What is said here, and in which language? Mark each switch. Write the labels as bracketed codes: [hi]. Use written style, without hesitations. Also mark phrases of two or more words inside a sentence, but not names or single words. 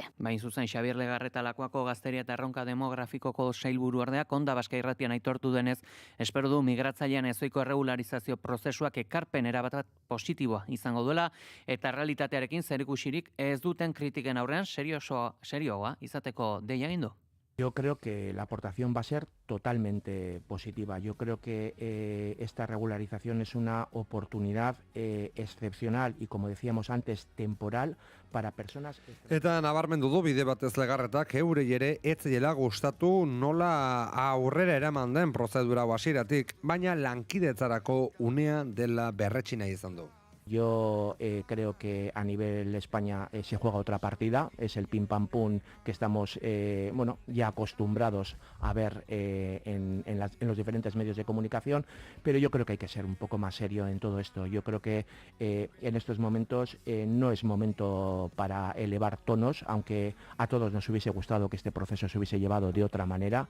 [eu] Bain zuzen Xabier Legarreta Lakuako Gazteria eta Erronka Demografikoko sailburuordeak Onda Baskai Irratian aitortu denez, espero du migratzailean ezoiko erregularizazio prozesuak ekarpen erabat positiboa izango duela eta realitatearekin zerikusirik ez duten kritiken aurrean serioa izateko deia egin du. [es] Yo creo que la aportación va a ser totalmente positiva. Yo creo que esta regularización es una oportunidad excepcional y, como decíamos antes, temporal para personas... [eu] Eta nabarmendu du bide batez legarretak eurei ere ez zaiela gustatu nola aurrera eraman den prozedura hasieratik, baina lankidetzarako unea dela berretsi nahi izan du. [es] Yo creo que a nivel España se juega otra partida, es el pim pam pum que estamos ya acostumbrados a ver en los diferentes medios de comunicación, pero yo creo que hay que ser un poco más serio en todo esto. Yo creo que en estos momentos no es momento para elevar tonos, aunque a todos nos hubiese gustado que este proceso se hubiese llevado de otra manera.